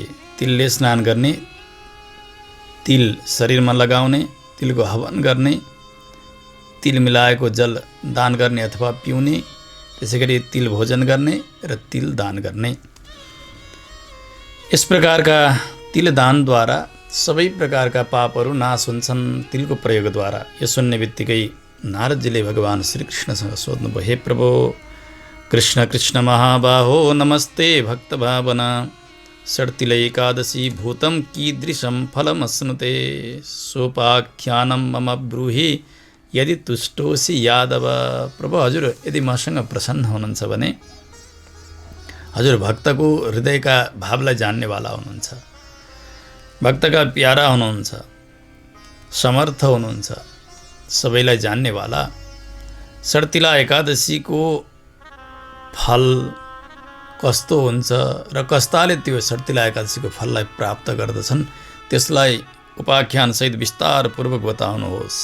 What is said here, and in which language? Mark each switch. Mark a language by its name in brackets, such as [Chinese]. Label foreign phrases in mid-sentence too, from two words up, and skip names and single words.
[Nepali] तिलले स्नान गर्ने, तिल शरीरमा लगाउने, तिलको हवन गर्ने, तिल मिलाएको जल दान गर्ने अथवा पिउने, त्यसै गरी तिल भोजन गर्ने र तिल दान गर्ने। यस प्रकारका तिल दानद्वारा सबै प्रकारका पापहरू नाश हुन्छन् तिलको प्रयोगद्वारा। यो सुन्ने बित्तिकै नारदजीले भगवान श्रीकृष्णसँग सोध्नुभयो, [Sanskrit] हे प्रभु कृष्ण कृष्ण महाबाहो नमस्ते भक्तभावना षड्तिल एकादशी भूतं कीदृशं फलमश्नुते सोपाख्यानं मम ब्रूहि यदि तुष्टोसी यादव। [Nepali] प्रभु हजुर यदि मसँग प्रसन्न हुनुहुन्छ भने हजुर भक्तको हृदयका भावलाई जान्नेवाला हुनुहुन्छ, भक्तका प्यारा हुनुहुन्छ, समर्थ हुनुहुन्छ, सबैलाई जान्नेवाला। षड्तिला एकादशीको फल कस्तो हुन्छ र कस्ताले त्यो षड्तिला एकादशीको फललाई प्राप्त गर्दछन् त्यसलाई उपाख्यानसहित विस्तारपूर्वक बताउनुहोस्।